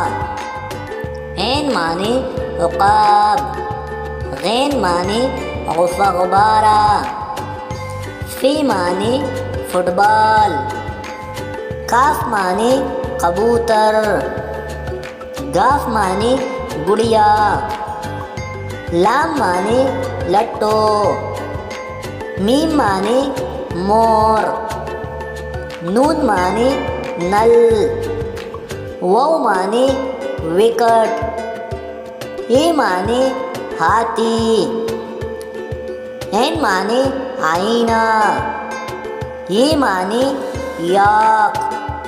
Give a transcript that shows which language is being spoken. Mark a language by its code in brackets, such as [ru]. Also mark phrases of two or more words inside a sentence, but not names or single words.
[hi] ऐन माने उक़ाब, गैन माने गुफ़ारा, फ़ी माने फुटबॉल, काफ माने कबूतर, गाफ माने गुड़िया, लाम माने लट्टो, मीम माने मोर, नून माने नल, वाव माने विकेट, ये माने हाथी, ऐन माने आईना, ये माने याक।